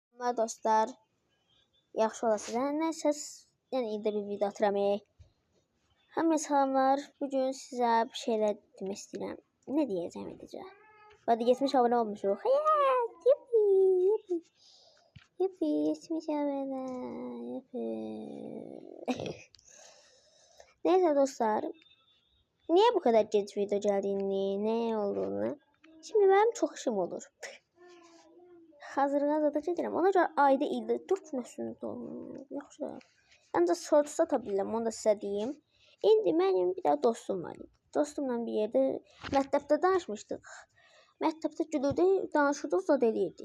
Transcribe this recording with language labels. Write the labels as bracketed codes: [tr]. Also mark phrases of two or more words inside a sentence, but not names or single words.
[az] Merhaba dostlar. Yaxşı olasınız. Neyse, yəni ildə bir video atıram. Hamıya salamlar. Bugün sizə bir şeyler demək istəyirəm. Nə deyəcəm edəcəm? Hadi 70 abone olmuşuq. Yuppi, yuppi. Yuppi, 70 abone. [tr] Yuppi. Neyse dostlar. Niye bu kadar geç video geldiğini, ne olduğunu. Şimdi benim çok işim olur. [az] Hazırlığa da gedirəm. Ona görə ayda ildə 4 nösünüz olur. Yaxşı. Ancaq shorts ata bilirəm, onu da sizə deyim. İndi mənim bir də dostum var. Dostumla bir yerdə məktəbdə danışmışdıq. Məktəbdə gülürdü, danışırdıq, zad eləyirdi.